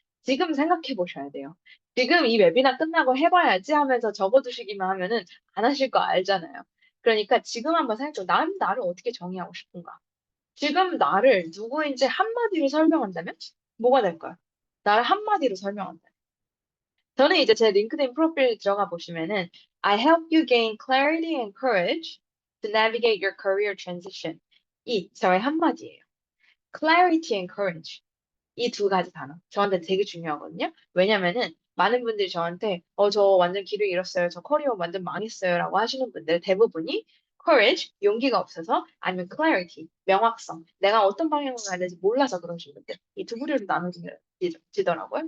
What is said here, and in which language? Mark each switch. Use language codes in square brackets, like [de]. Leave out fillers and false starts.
[ko] 지금 생각해 보셔야 돼요. 지금 이 웨비나 끝나고 해봐야지 하면서 적어두시기만 하면은 안 하실 거 알잖아요. 그러니까 지금 한번 생각해, 난 나를 어떻게 정의하고 싶은가? 지금 나를 누구인지 한마디로 설명한다면 뭐가 될까요? 나를 한마디로 설명한다. 저는 이제 제 링크드인 프로필 들어가 보시면은 [en] I help you gain clarity and courage to navigate your career transition. [ko] 이 저의 한마디예요. Clarity and courage. 이 두 가지 단어. 저한테 되게 중요하거든요. 왜냐면은 많은 분들이 저한테 저 완전 길을 잃었어요. 저 커리어 완전 망했어요. 라고 하시는 분들 대부분이 courage, 용기가 없어서 아니면 clarity, 명확성. 내가 어떤 방향으로 가야 될지 몰라서 그러신 분들. 이 두 부류로 나눠지더라고요.